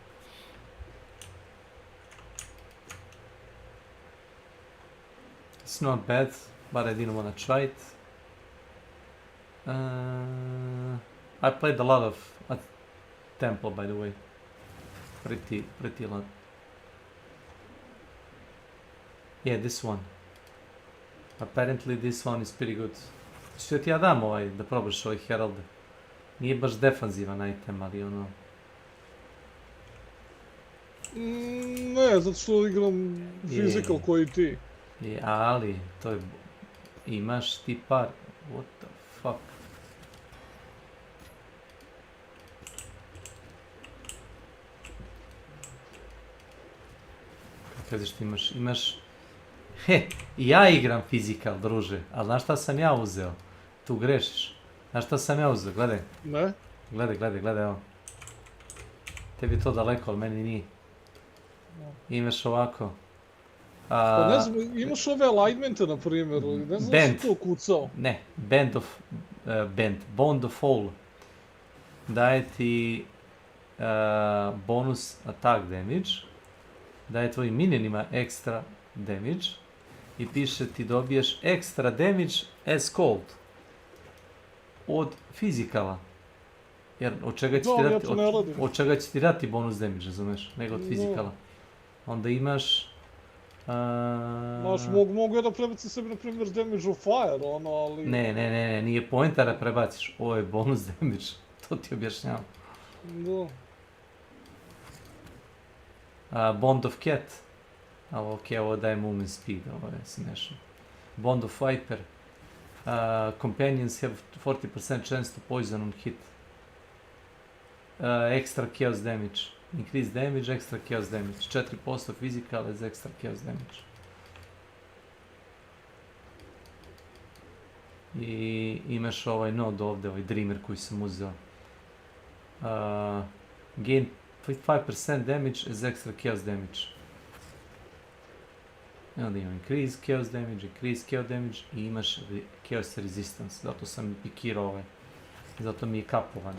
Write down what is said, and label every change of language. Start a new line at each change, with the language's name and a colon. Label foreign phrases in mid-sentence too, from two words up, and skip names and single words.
English: It's not bad, but I didn't want to try it. I played a lot of Temple, by the way. Pretty lot. Yeah, this one. Apparently this one is pretty good.
Serbian: Što ti ja dam da probaš ovaj Herald. Nije baš defanzivan item, ali ono... Ne, zato što igram physical koji ti. Ali, to je... Imaš ti par...
English: What the fuck?
Serbian: Kažeš ti imaš... He, ja igram physical, druže, ali znaš šta sam ja uzeo? Tu grešiš. Znaš šta sam ja uzeo? Gledaj. Ne? Gledaj, evo. Tebi je to daleko, ali meni nije. Imaš ovako. Pa ne znam, imaš ove alignmente, na primjer, ne znam da si to kucao. Ne,
English: Bond of Fall.
Serbian: Daje ti
English: bonus attack damage.
Serbian: Daje tvojim minionima
English: extra damage.
Serbian: I piše ti dobiješ
English: extra damage as cold.
Serbian: Od fizikala. Jer od čega će ti dati
English: bonus damage,
Serbian: razumeš? Nego od fizikala. Onda imaš... Znaš, mogu ja da prebacim sebi, na primjer,
English: damage of fire,
Serbian: ono, ali... Ne, nije poenta da prebaciš. Ovo je
English: bonus damage.
Serbian: To ti objašnjavam. Da.
English: Bond of cat.
Serbian: Ali okej, ovo daje
English: movement speed,
Serbian: ovo je smiješno.
English: Bond of viper. Companions have 40% chance to poison on hit. Extra chaos damage. Increase damage, extra chaos damage. 4% physical as extra chaos damage.
Serbian: I imaš ovaj nod ovdje, ovaj dreamer koji sam uzeo.
English: Gain 5% damage as extra chaos damage.
Serbian: I onda imam
English: increase chaos damage
Serbian: i imaš
English: chaos resistance.
Serbian: Zato sam pikirao ovaj. Zato mi je kapovan.